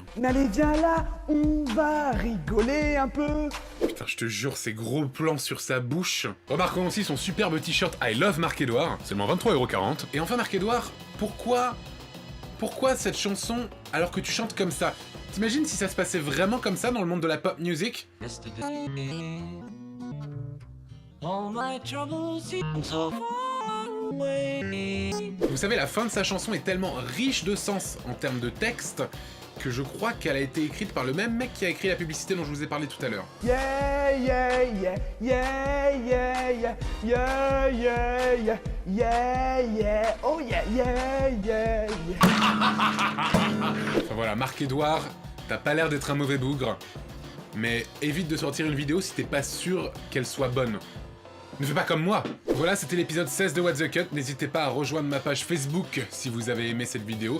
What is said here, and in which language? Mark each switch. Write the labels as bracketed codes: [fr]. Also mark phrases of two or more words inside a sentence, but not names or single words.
[fr] Mais allez, viens là, on va rigoler un peu. Putain, je te jure, ces gros plans sur sa bouche. Remarquons aussi son superbe t-shirt I Love Marc-Edouard, seulement 23,40 €. Et enfin, Marc-Edouard, pourquoi cette chanson alors que tu chantes comme ça? T'imagines si ça se passait vraiment comme ça dans le monde de la [en] pop music? All my troubles seem so far away. [fr] Vous savez, la fin de sa chanson est tellement riche de sens en termes de texte que je crois qu'elle a été écrite par le même mec qui a écrit la publicité dont je vous ai parlé tout à l'heure. [en] Yeah, yeah, yeah, yeah, yeah, yeah, yeah, yeah, yeah, yeah, yeah, oh yeah, yeah, yeah, yeah. [fr] Enfin voilà, Marc-Edouard, t'as pas l'air d'être un mauvais bougre, mais évite de sortir une vidéo si t'es pas sûr qu'elle soit bonne. Ne fais pas comme moi! Voilà, c'était l'épisode 16 de What the Cut. N'hésitez pas à rejoindre ma page Facebook si vous avez aimé cette vidéo.